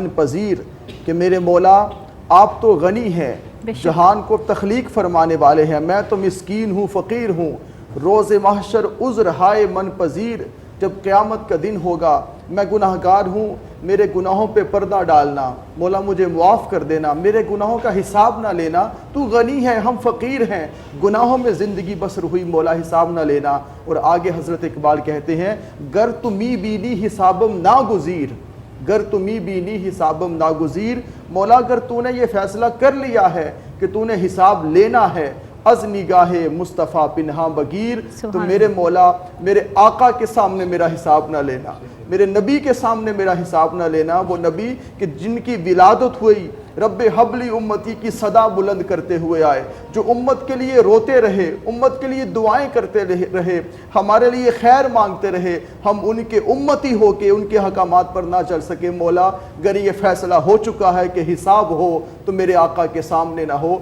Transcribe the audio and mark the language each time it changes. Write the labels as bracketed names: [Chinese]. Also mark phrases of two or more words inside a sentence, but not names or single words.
[Urdu] پذیر، کہ میرے مولا آپ تو غنی ہیں، جہان کو تخلیق فرمانے والے ہیں، میں تو مسکین ہوں، فقیر ہوں، [Persian] روز محشر عذر ہائے من پذیر، [Urdu] جب قیامت کا دن ہوگا میں گناہ گار ہوں، میرے گناہوں پہ پردہ ڈالنا، مولا مجھے معاف کر دینا، میرے گناہوں کا حساب نہ لینا، تو غنی ہے ہم فقیر ہیں، گناہوں میں زندگی بسر ہوئی، مولا حساب نہ لینا۔ اور آگے حضرت اقبال کہتے ہیں، [Persian] گر تو می بینی حسابم ناگزیر، گر تو می بینی حسابم ناگزیر، [Urdu] مولا اگر تو نے یہ فیصلہ کر لیا ہے کہ تو نے حساب لینا ہے، [Persian] از نگاہ مصطفیٰ پنہاں بگیر، [Urdu] تو میرے مولا میرے آقا کے سامنے میرا حساب نہ لینا، میرے نبی کے سامنے میرا حساب نہ لینا، وہ نبی کہ جن کی ولادت ہوئی [Arabic] رب حبلی امتی [Urdu] کی صدا بلند کرتے ہوئے آئے، جو امت کے لیے روتے رہے، امت کے لیے دعائیں کرتے رہے، ہمارے لیے خیر مانگتے رہے، ہم ان کے امتی ہو کے ان کے حکامات پر نہ چل سکے، مولا اگر یہ فیصلہ ہو چکا ہے کہ حساب ہو تو میرے آقا کے سامنے نہ ہو۔